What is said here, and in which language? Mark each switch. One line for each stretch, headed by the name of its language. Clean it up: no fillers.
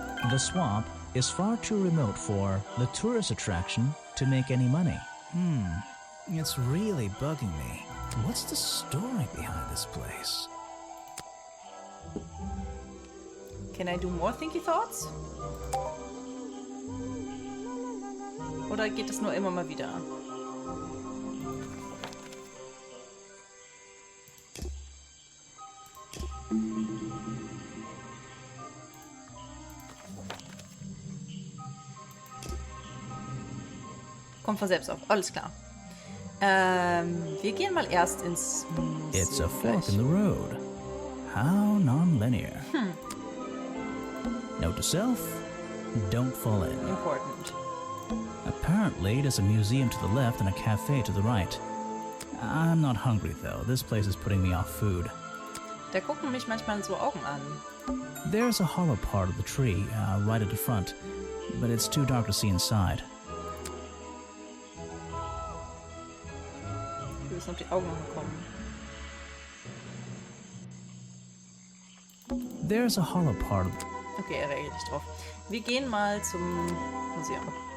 English: The swamp is far too remote for the tourist attraction to make any money. It's really bugging me. What's the story behind this place? Can I do more thinky thoughts?
German: Oder geht es nur immer mal wieder? Kommt von selbst auf. Alles klar. Wir gehen mal erst ins Museum.
English: It's a fork in the road. How non-linear. Note to self, don't fall in. Important. Apparently, there's a museum to the left and a cafe to the right. I'm not hungry, though. This place is putting me off food.
German: Da gucken mich manchmal so Augen an.
English: There's a hollow part of the tree right at the front, but it's too dark to see inside.
German: Wir müssen auf die Augen noch kommen.
English: There's a hollow part of...
German: Okay, er reagiert nicht drauf. Wir gehen mal zum Museum.